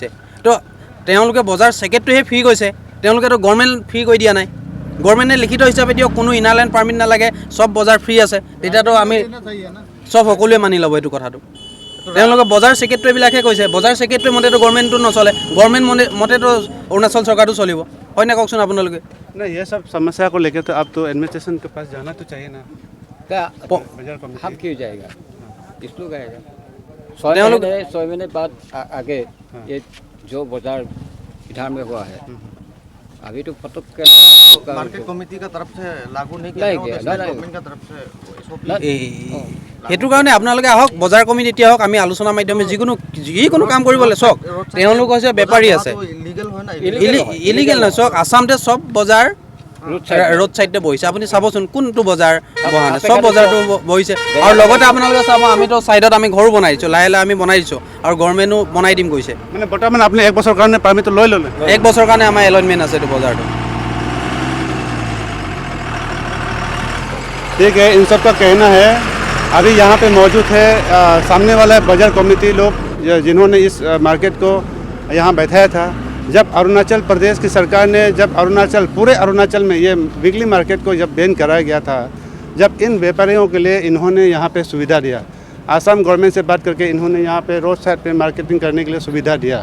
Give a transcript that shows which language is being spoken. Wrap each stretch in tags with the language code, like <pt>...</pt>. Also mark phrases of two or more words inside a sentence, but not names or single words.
<as>তো তেওঁলোকে বজাৰ ছেক্ৰেটাৰীহে ফ্ৰী গৈছে, তেওঁলোকেতো গভৰ্ণমেণ্ট ফ্ৰী কৰি দিয়া নাই। গভৰ্ণমেণ্টে লিখিত হিচাপে দিয়ক কোনো</as> <en>inner line permit</en> <as>নালাগে, চব বজাৰ ফ্ৰী আছে, তেতিয়াতো আমি চব সকলোৱে মানি ল'ব এইটো কথাটো। তেওঁলোকে বজাৰ ছেক্ৰেটাৰীবিলাকে কৈছে, বজাৰ ছেক্ৰেটাৰী মতেতো গভৰ্ণমেণ্টটো নচলে, গভৰ্ণমেণ্ট মতেতো অৰুণাচল চৰকাৰটো চলিব, হয় নে কওকচোন আপোনালোকে?</as> <hi>नहीं, ये सब समस्या को लेकर तो अब तो एडमिनिस्ट्रेशन के पास जाना तो चाहिए ना। बाजार कमेटी हम क्यों जाएगा, इसको गएगा। लोग- 6 महीने बाद आगे ये जो बाजार इधर में हुआ है, अभी तो फटक के</hi> <en>market committee</en> <hi>का तरफ से लागू नहीं नहीं किया, गवर्नमेंट का तरफ से</hi> <as>এই সেইটোৰ কাৰণে আপোনালোকে আহক, বজাৰ কমিটি আহক, আমি আলোচনাৰ মাধ্যমে যিকোনো কাম কৰিবলৈ চাওক। তেওঁলোক হৈছে বেপাৰী আছে, ইলিগেল নহয়। চাওক আসামতে চব বজাৰ ৰোড চাইডে বহিছে, আপুনি চাবচোন কোনটো বজাৰ বহা নাই, চব বজাৰটো বহিছে। আৰু লগতে আপোনালোকে চাব, আমিতো চাইডত আমি ঘৰো বনাই দিছোঁ, লাহে লাহে আমি বনাই দিছোঁ, আৰু গভৰ্ণমেণ্টো বনাই দিম কৈছে। মানে বৰ্তমান আপুনি 1 বছৰ কাৰণে পাৰ্মিটটো লৈ ল'লে? 1 বছৰৰ কাৰণে আমাৰ এলটমেণ্ট আছে এইটো বজাৰটো।</as> <hi>ठीक है, इन सब का कहना है अभी यहाँ पे मौजूद है सामने वाला बाजार कमेटी लोग जिन्होंने इस मार्केट को यहाँ बैठाया था। जब अरुणाचल प्रदेश की सरकार ने पूरे अरुणाचल में ये</hi> <en>weekly market</en> <hi>को जब बैन कराया गया था, जब इन व्यापारियों के लिए इन्होंने यहाँ पे सुविधा दिया, आसाम गवर्नमेंट से बात करके इन्होंने यहाँ पे</hi> <en>road side</en> <hi>पे मार्केटिंग करने के लिए सुविधा दिया।</hi>